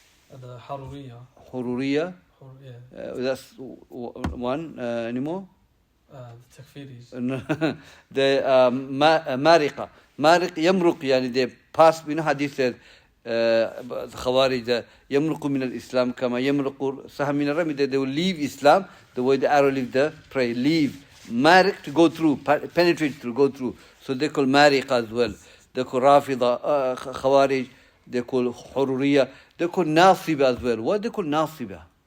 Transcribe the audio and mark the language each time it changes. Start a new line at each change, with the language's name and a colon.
English: The Haruriyah. Hururiyah. Yeah. That's one. Any more? The Takfiris. The Mariqa. Mariq, Yamruq, yani they pass, hadith says,
Arabic: Khawarij, يمرق من الإسلام كما يمرق سهم من الرمي.
English: They will leave Islam the way the arrow leaves the prey. Leave. Mariq, to go through, penetrate through, go through. So they call Mariq as well. They call Rafida, Khawarij. They call Hururiya. They call Nasiba as well. What they call Nasiba?